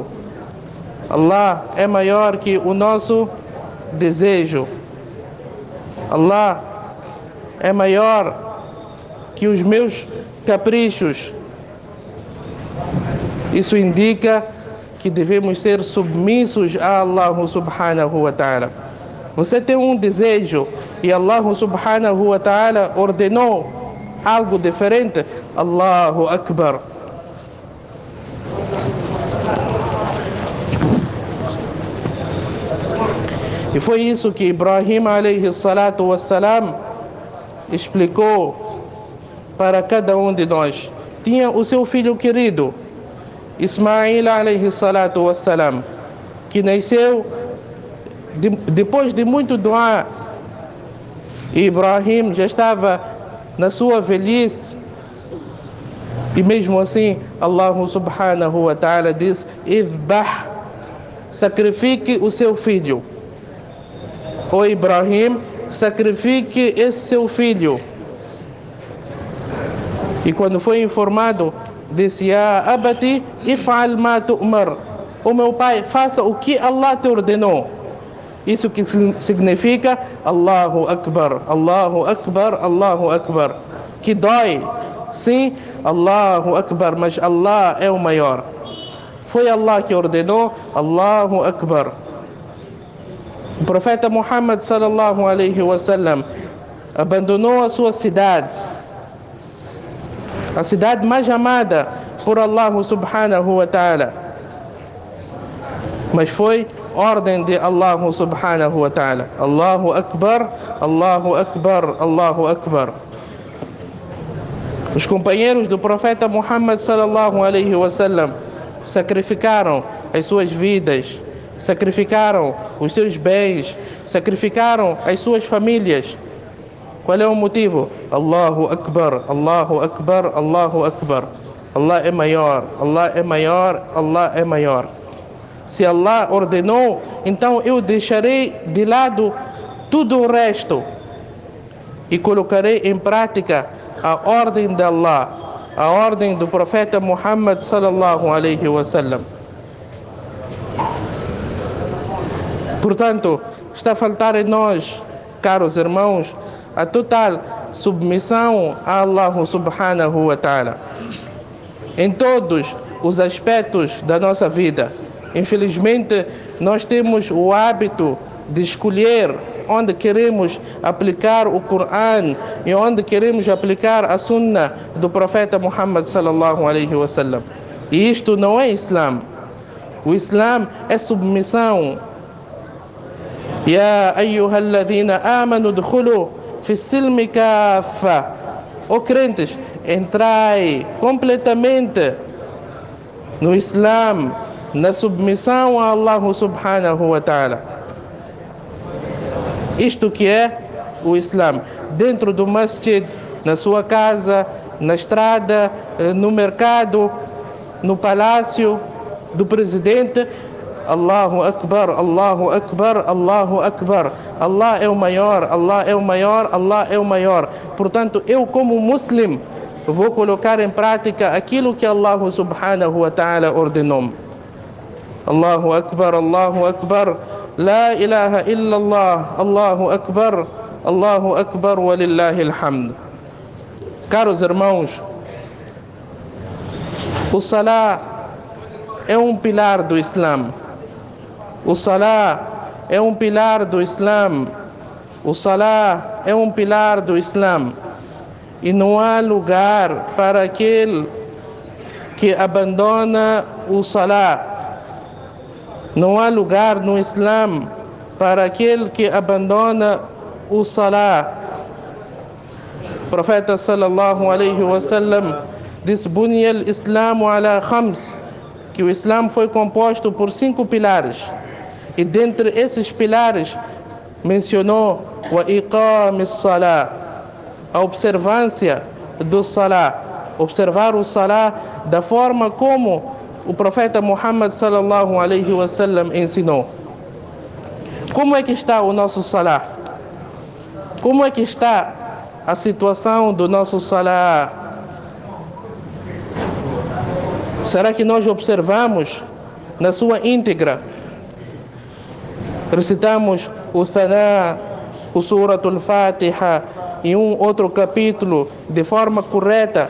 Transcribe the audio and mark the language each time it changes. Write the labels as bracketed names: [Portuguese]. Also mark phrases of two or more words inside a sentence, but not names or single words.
[Portuguese] Allah é maior que o nosso desejo. Allah é maior que os meus caprichos. Isso indica que devemos ser submissos a Allah [Arabic] سبحانه وتعالى. [Portuguese] Você tem um desejo e Allah [Arabic] سبحانه وتعالى [Portuguese] ordenou algo diferente. [Arabic] الله أكبر. [Portuguese] E foi isso que Ibrahim [Arabic] عليه الصلاة والسلام [Portuguese] explicou para cada um de nós. Tinha o seu filho querido, [Arabic] إسماعيل عليه الصلاة والسلام, [Portuguese] que nasceu depois de muito dua. Ibrahim já estava na sua velhice e mesmo assim Allah [Arabic] سبحانه وتعالى [Portuguese] diz: idbah sacrifique o seu filho. Ó Ibrahim, sacrifique esse seu filho. E quando foi informado, disse: [Arabic] يا أبت، افعل ما تؤمر. [Portuguese] O meu pai, faça o que Allah te ordenou. Isso que significa [Arabic] الله أكبر، الله أكبر، الله أكبر. [Portuguese] Que dói, sim, [Arabic] الله أكبر, [Portuguese] mas Allah é o maior. Foi Allah que ordenou, [Arabic] الله أكبر. [Portuguese] O profeta Muhammad [Arabic] صلى الله عليه وسلم [Portuguese] abandonou a sua cidade, a cidade mais amada por Allah [Arabic] سبحانه وتعالى, [Portuguese] mas foi ordem de Allah [Arabic] سبحانه وتعالى. الله أكبر، الله أكبر، الله أكبر. [Portuguese] Os companheiros do profeta Muhammad [Arabic] صلى الله عليه وسلم [Portuguese] sacrificaram as suas vidas, sacrificaram os seus bens, sacrificaram as suas famílias. Qual é o motivo? [Arabic] الله أكبر، الله أكبر، الله أكبر. [Portuguese] Allah é maior, Allah é maior, Allah é maior. Se Allah ordenou, então eu deixarei de lado tudo o resto e colocarei em prática a ordem de Allah, a ordem do profeta Muhammad [Arabic] صلى الله عليه وسلم. [Portuguese] Portanto, está a faltar em nós, caros irmãos, a total submissão a Allah [Arabic] سبحانه وتعالى [Portuguese] em todos os aspectos da nossa vida. Infelizmente, nós temos o hábito de escolher onde queremos aplicar o Coran e onde queremos aplicar a Sunnah do profeta Muhammad [Arabic] صلى الله عليه وسلم. [Portuguese] E isto não é Islã. O Islã é submissão. [Arabic] يا أيها الذين آمنوا ادخلوا في السلم كافة. [Portuguese] Ó crentes, entrai completamente no Islã, na submissão a Allah [Arabic] سبحانه وتعالى. [Portuguese] Isto que é o Islã. Dentro do masjid, na sua casa, na estrada, no mercado, no palácio do presidente, [Arabic] الله أكبر، الله أكبر، الله أكبر. [Portuguese] Allah é o maior, Allah é o maior, Allah é o maior. Portanto, eu como muslim vou colocar em prática aquilo que Allah [Arabic] سبحانه وتعالى [Portuguese] ordenou. [Arabic] الله أكبر، الله أكبر، لا إله إلا الله، الله أكبر، الله أكبر, ولله الحمد. [Portuguese] Caros irmãos, o Salah é um pilar do Islã. O Salah é um pilar do Islã. O Salah é um pilar do Islã. E não há lugar para aquele que abandona o Salah. Não há lugar no Islã para aquele que abandona o Salah. O profeta [Arabic] صلى الله عليه وسلم [Portuguese] disse: [Arabic] بني الإسلام على خمس, [Portuguese] que o Islã foi composto por 5 pilares. E dentre esses pilares mencionou [Arabic] وإقام الصلاة, [Portuguese] a observância do Salah, observar o Salah da forma como o profeta Muhammad [Arabic] صلى الله عليه وسلم [Portuguese] ensinou. Como é que está o nosso Salah? Como é que está a situação do nosso Salah? Será que nós observamos na sua íntegra? Recitamos o Thana, o Suratul Fatiha e um outro capítulo de forma correta?